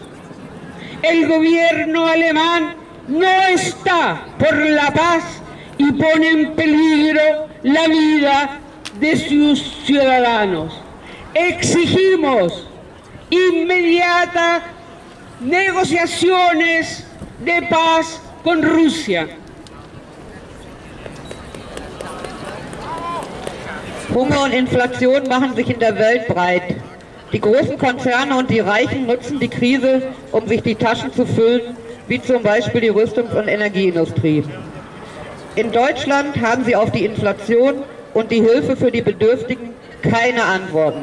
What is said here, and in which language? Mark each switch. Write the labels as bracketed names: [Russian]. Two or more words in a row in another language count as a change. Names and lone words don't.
[Spanish] El gobierno alemán no está por la paz y pone en peligro la vida de sus ciudadanos. Exigimos inmediatas negociaciones de paz con Rusia. [German] Hunger und Inflation machen sich in der Welt breit. Die großen Konzerne und die Reichen nutzen die Krise, um sich die Taschen zu füllen, wie zum Beispiel die Rüstungs- und Energieindustrie. In Deutschland haben sie auf die Inflation und die Hilfe für die Bedürftigen keine Antworten.